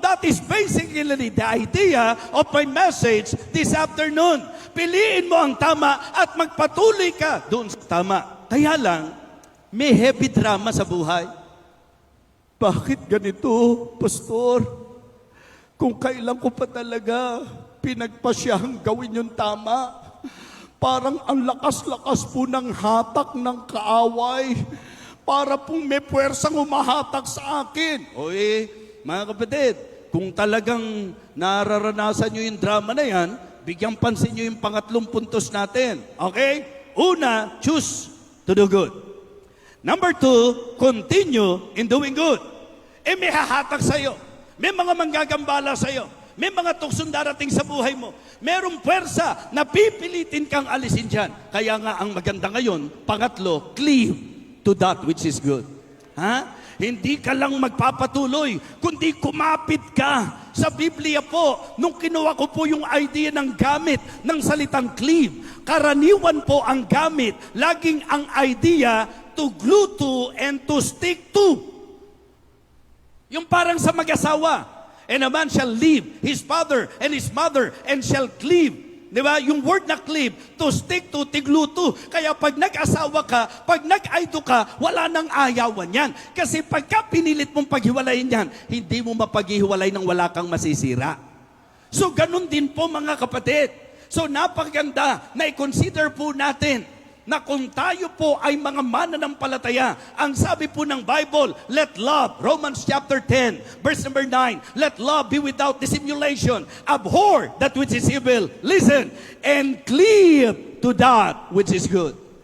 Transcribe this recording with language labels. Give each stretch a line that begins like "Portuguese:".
English: That is basically the idea of my message this afternoon.
Filipino: Piliin mo ang tama at magpatuloy ka doon sa tama. Kaya lang, may heavy drama sa buhay. Bakit ganito, Pastor? Kung kailan ko pa talaga pinagpasyahang gawin yung tama, parang ang lakas-lakas po ng hatak ng kaaway. Para pong may puwersang humahatak sa akin. Oy, mga kapatid, kung talagang nararanasan nyo yung drama na yan, bigyang pansin nyo yung pangatlong puntos natin. Okay? Una,
English: choose to do good. Number 2, continue in doing good.
Filipino: May hahatak sa'yo. May mga manggagambala sa'yo. May mga tuksong darating sa buhay mo. Merong puwersa na pipilitin kang alisin dyan. Kaya nga ang maganda ngayon, pangatlo,
English: cleave to that which is good.
Filipino: Hindi ka lang magpapatuloy, kundi kumapit ka. Sa Biblia po, nung kinuha ko po yung idea ng gamit ng salitang cleave, karaniwan po ang gamit, laging ang idea
English: to glue to and to stick to.
Filipino: Yung parang sa mag-asawa,
English: and a man shall leave his father and his mother and shall cleave.
Filipino: Di ba? Yung word na cleave,
English: to stick to,
Filipino: tigluto. Kaya pag nag-asawa ka, pag nag-aido ka, wala nang ayawan yan. Kasi pagka pinilit mong paghiwalayin yan, hindi mo mapaghiwalay nang wala kang masisira. So ganun din po mga kapatid. So napakaganda na i-consider po natin na kung tayo po ay mga mananampalataya, ang sabi po ng Bible,
English: let love, Romans chapter 10, verse number 9, let love be without dissimulation, abhor that which is evil, listen, and cleave to that which is good.